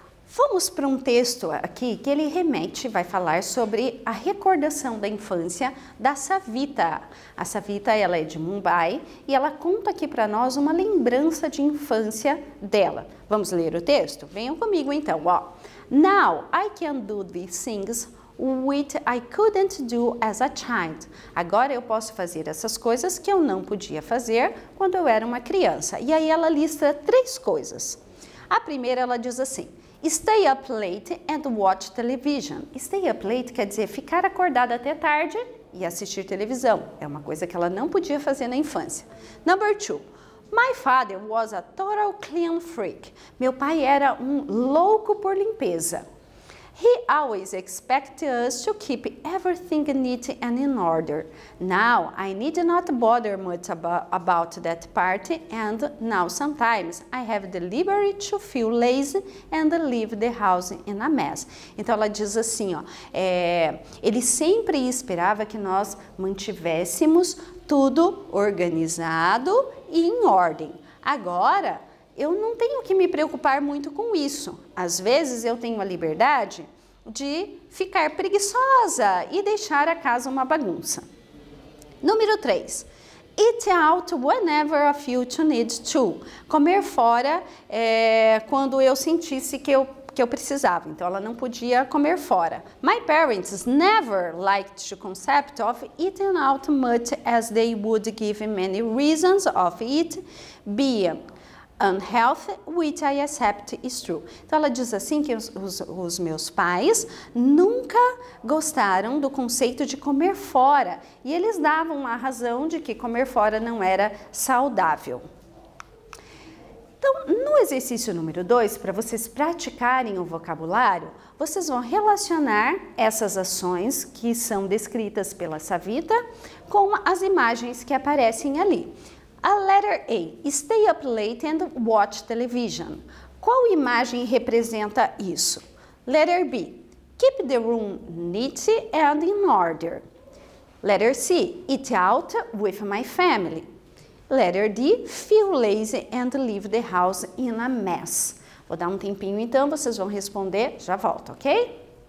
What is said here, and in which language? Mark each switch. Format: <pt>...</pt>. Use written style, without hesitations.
<pt>Vamos para um texto aqui que ele vai falar sobre a recordação da infância da Savita. A Savita, ela é de Mumbai e ela conta aqui para nós uma lembrança de infância dela. Vamos ler o texto? Venham comigo então, ó.</pt> <en>Now I can do these things which I couldn't do as a child.</en> <pt>Agora eu posso fazer essas coisas que eu não podia fazer quando eu era uma criança. E aí ela lista 3 coisas. A primeira, ela diz assim:</pt> <en>stay up late and watch television. Stay up late</en> <pt>quer dizer ficar acordada até tarde e assistir televisão. É uma coisa que ela não podia fazer na infância.</pt> <en>Number 2. My father was a total clean freak.</en> <pt>Meu pai era um louco por limpeza.</pt> <en>He always expected us to keep everything neat and in order. Now, I need not bother much about that part, and now sometimes I have the liberty to feel lazy and leave the house in a mess.</en> <pt>Então, ela diz assim, ó, ele sempre esperava que nós mantivéssemos tudo organizado e em ordem. Agora, eu não tenho que me preocupar muito com isso. Às vezes eu tenho a liberdade de ficar preguiçosa e deixar a casa uma bagunça. Número 3.</pt> <en>Eat out whenever I feel to need to.</en> <pt>Comer fora quando eu sentisse que eu precisava. Então, ela não podia comer fora.</pt> <en>My parents never liked the concept of eating out much as they would give many reasons of it being unhealthy, which I accept is true.</en> <pt>Então, ela diz assim que os meus pais nunca gostaram do conceito de comer fora. E eles davam a razão de que comer fora não era saudável. Então, no exercício número 2, para vocês praticarem o vocabulário, vocês vão relacionar essas ações que são descritas pela Savita com as imagens que aparecem ali.</pt> <en>A letter A, stay up late and watch television.</en> <pt>Qual imagem representa isso?</pt> <en>Letter B, keep the room neat and in order. Letter C, eat out with my family. Letter D, feel lazy and leave the house in a mess.</en> <pt>Vou dar um tempinho então, vocês vão responder, já volto, ok?</pt>